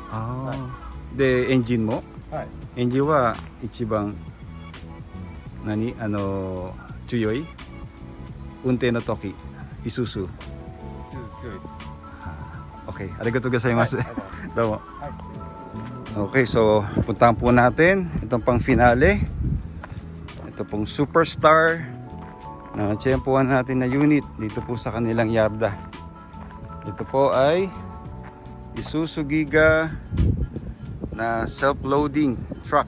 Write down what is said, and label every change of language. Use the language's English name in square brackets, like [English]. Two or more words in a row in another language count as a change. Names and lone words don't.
[Japanese] あーで、エンジンもはい。エンジンは一番強い運転の時イスズ強いです。 OK ありがとうございます、はい、ありがとうございます。どうもはい。 [Filipino] Okay, so puntahan po natin itong pang finale. Ito pong superstar na natsyempohan natin na unit dito po sa kanilang yarda. Ito po ay Isuzu Giga na self-loading truck.